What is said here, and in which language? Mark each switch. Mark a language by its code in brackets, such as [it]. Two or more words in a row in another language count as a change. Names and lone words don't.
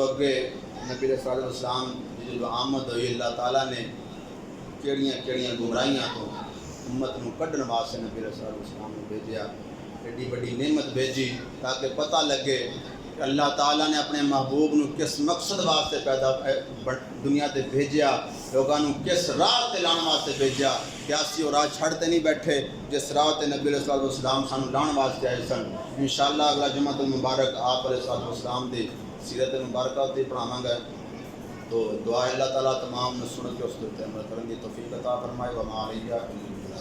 [pa] اگے نبی [ar] علیہ السلام [pa] کی جو آمد ہوئی اللہ تعالیٰ نے کیڑیاں گمراہیاں تو امت نو کڈن واسطے نبی [ar] علیہ السلام [pa] نے بھیجیا، ایڈی بڑی نعمت بھیجی تاکہ پتہ لگے کہ اللہ تعالیٰ نے اپنے محبوب نو کس مقصد واسطے دنیا تے بھیجیا، لوگاں نو کس راہ تے لان واسطے بھیجیا، کہ اسی وہ راہ چھڑتے نہیں بیٹھے جس راہ تے نبی [ar] علیہ السلام [pa] سانو لان واسطے آئے سن۔ انشاءاللہ اگلا جمعہ المبارک آپ [ar] علیہ السلام [pa] دی سیرت مبارکہ تے پڑھاواں گا، تو دعا اللہ تعالیٰ تمام نے سن کے [ur] اس پر عمل کرنے کی توفیق عطا فرمائے۔ [ar] وما علیہ